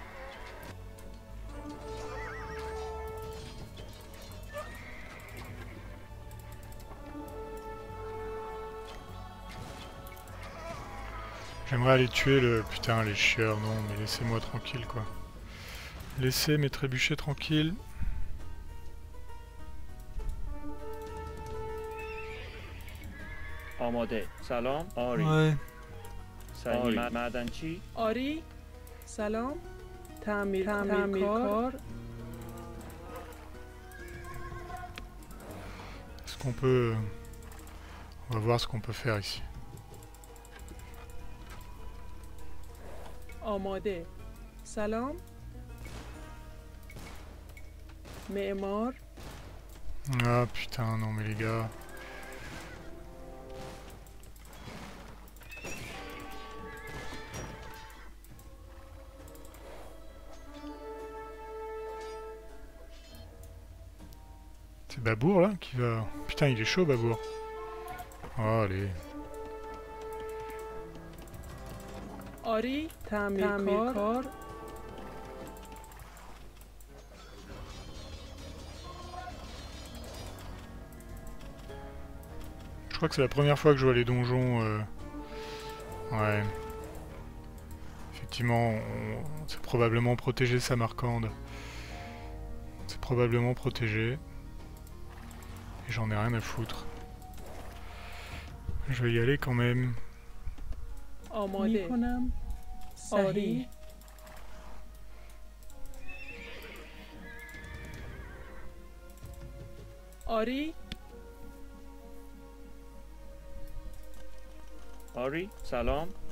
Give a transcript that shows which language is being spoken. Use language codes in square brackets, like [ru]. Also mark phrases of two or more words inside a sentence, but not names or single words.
[fr] J'aimerais aller tuer le... Putain, les chieurs, non, mais laissez-moi tranquille, quoi. Laissez mes trébuchets tranquilles. [fa] آماده. سلام آری. [fr] Ouais. [fa] آری. معدنچی. آری سلام تعمیرکار [fr] Est-ce qu'on peut... On va voir ce qu'on peut faire ici. [fa] آماده سلام معمار [fr] Ah putain, non mais les gars... C'est Babour là qui va... Putain, il est chaud Babour. Oh, allez. [fa] آری تعمیرکار [fr] Je crois que c'est la première fois que je vois les donjons. Ouais. Effectivement, c'est probablement protégé Samarcande. C'est probablement protégé. Et j'en ai rien à foutre. Je vais y aller quand même. [fa] آماده میکنم آری آری آری سلام.